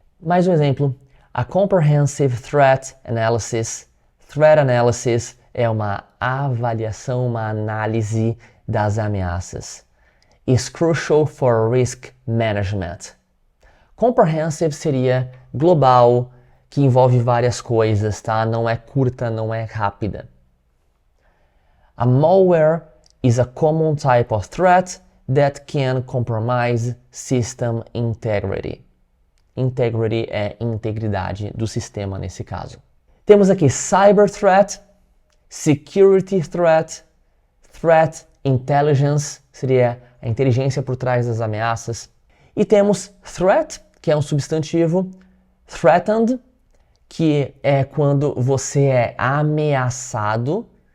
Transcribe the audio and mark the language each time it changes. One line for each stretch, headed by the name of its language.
Portuguese: Mais um exemplo, a Comprehensive Threat Analysis. Threat Analysis é uma avaliação, uma análise das ameaças.
English: Is crucial for risk management.
Portuguese: Comprehensive seria global, que envolve várias coisas, tá? Não é curta, não é rápida.
English: A malware is a common type of threat that can compromise system integrity.
Portuguese: Integrity é integridade do sistema nesse caso. Temos aqui cyber threat, security threat, threat intelligence, seria a inteligência por trás das ameaças. E temos threat, que é um substantivo, threatened, que é quando você é ameaçado.